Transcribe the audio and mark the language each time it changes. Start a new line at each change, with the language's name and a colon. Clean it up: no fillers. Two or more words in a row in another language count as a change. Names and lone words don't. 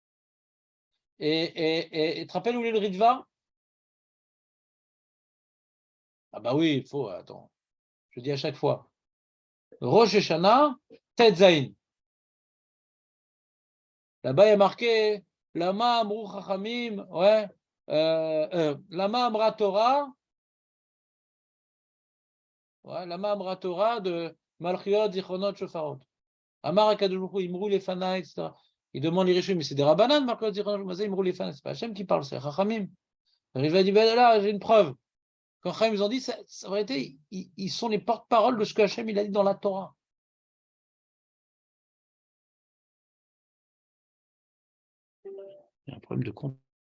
French: Et tu te rappelles où est le Ritva? Ah bah oui, il faut, attends, je dis à chaque fois. Rosh Hashanah, Tet Zain. Là-bas, il y a marqué
Hebrew: למה אמרו חכמים,
French: ouais,
Hebrew: למה אמרה תורה,
French: ouais,
Hebrew: למה אמרה תורה
French: de Malchiot, Zichronot, Shofarot.
Hebrew: אמר הקדוש ברוך הוא, אמרו לפני,
French: etc. Il demande les Rishim, mais c'est des Rabbanan, Malchiot, Zichronot, Mazé,
Hebrew: אמרו לפני,
French: c'est pas Hachem qui parle, c'est Chachamim. Il va dire, ben là, j'ai une preuve. Quand Chachamim ils ont dit, ça aurait été, ils sont les porte-parole de ce que Hachem il a dit dans la Torah. Il y a un problème de compte.